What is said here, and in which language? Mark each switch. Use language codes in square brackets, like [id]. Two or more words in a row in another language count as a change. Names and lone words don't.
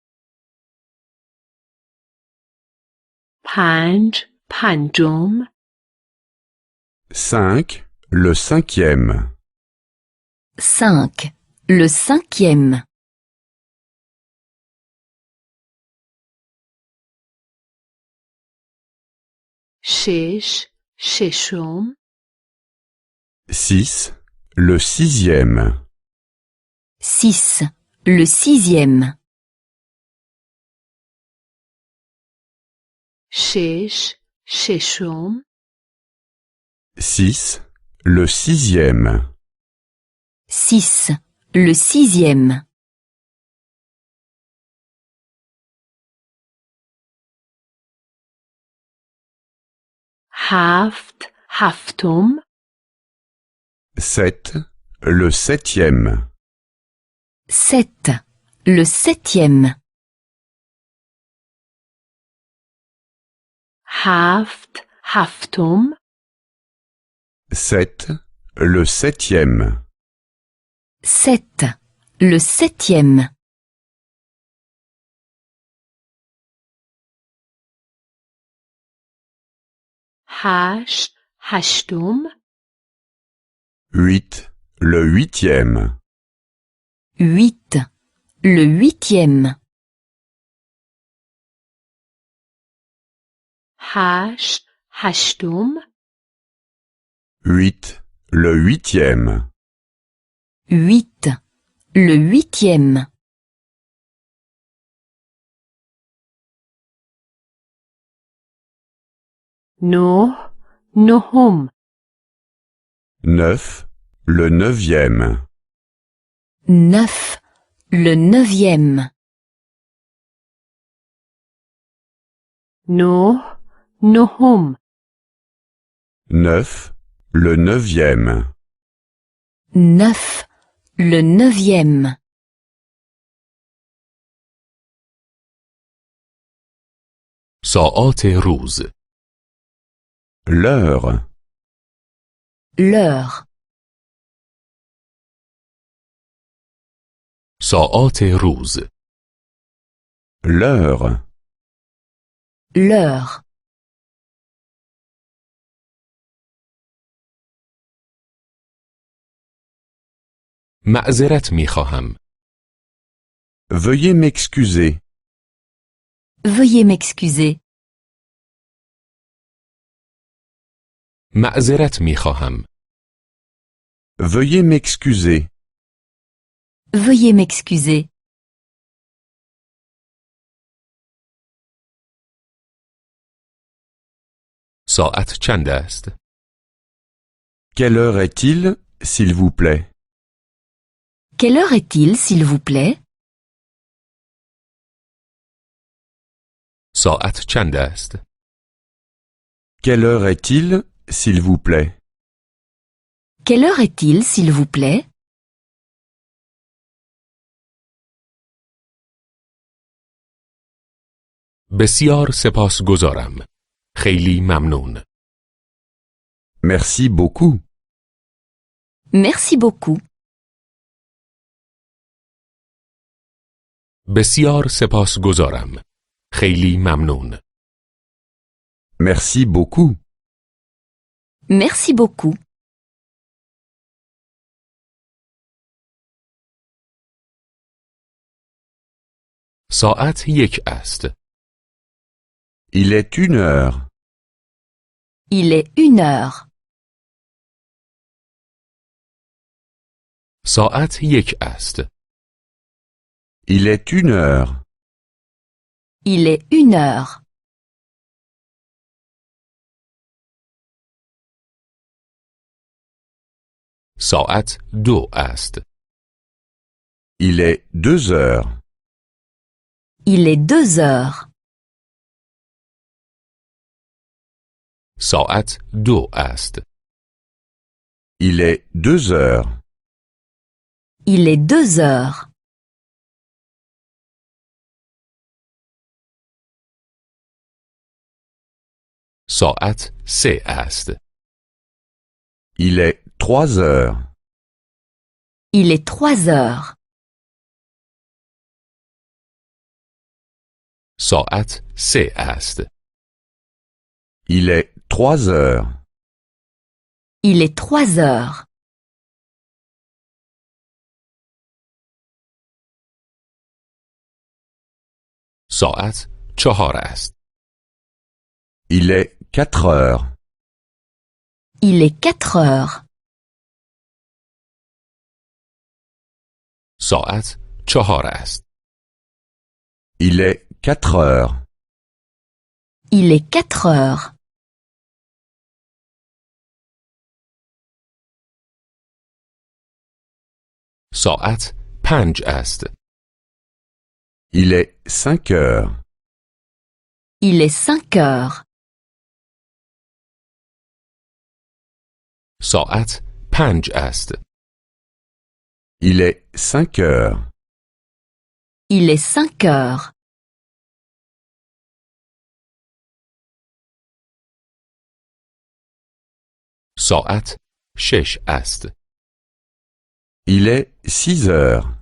[fa] پنج. پنجم. [fr] 5. Le cinquième. 5. Le cinquième. [fa] شش. ششم. [fr] 6. Le sixième. 6. Le sixième. [fa] شش. ششم. [fr] 6. Le sixième. 6. Le sixième. [fa] هفت. هفتم. [fr] 7. Le septième. 7. Le septième. [fa] هفت. هفتم. [fr] 7. Le septième. 7. Le septième. [fa] هشت. هشتم. [fr] 8. Le huitième. 8. Le huitième. [fa] هشت. هشتم. [fr] 8. Le huitième. 8. Le huitième. [fa] نه. نهم. [fr] 9. Le neuvième. 9. Le neuvième. [fa] نه. نهم. [fr] 9. Le neuvième. 9. Le 9e. [fa] ساعات روز. [fr] L'heure. L'heure. [fa] ساعات روز. [fr] L'heure. L'heure. [fa] معذرت می خواهم. [fr] Veuillez m'excuser. Veuillez m'excuser. [fa] معذرت می خواهم. [fr] Veuillez m'excuser. Veuillez m'excuser. [fa] ساعت چند است؟ [fr] Quelle heure est-il, s'il vous plaît? Quelle heure est-il, s'il vous plaît? [fa] ساعت چند است؟ [fr] Quelle heure est-il, s'il vous plaît? Quelle heure est-il, s'il vous plaît? [fa] بسیار سپاسگزارم. خیلی ممنون. [fr] Merci beaucoup. Merci beaucoup. [fa] بسیار سپاسگزارم. خیلی ممنون. [fr] Merci beaucoup. Merci beaucoup. [fa] ساعت 1 است. [fr] Il est 1 heure. Il est 1 heure. [fa] ساعت 1 است. [fr] Il est 1 heure. Il est 1 heure. [fa] ساعت 2 است. [fr] Il est 2 heures. Il est 2 heures. [fa] ساعت 2 است. [fr] Il est 2 heures. Il est 2 heures. [fa] ساعت 3 است. [fr] Il est 3 heures. Il est 3 heures. [fa] ساعت 3 است. [fr] Il est 3 heures. Il est 3 heures. [fa] ساعت 4 است. [fr] Il est 4 heures. Il est 4 heures. [fa] ساعت 4 است. [fr] Il est 4 heures. Il est 4 heures. [fa] ساعت 5 است. [fr] Il est 5 heures. Il est 5 heures. [fa] ساعت 5 است. [fr] Il est 5 heures. Il est 5 heures. [fa] ساعت 6 است. [fr] Il est 6 heures.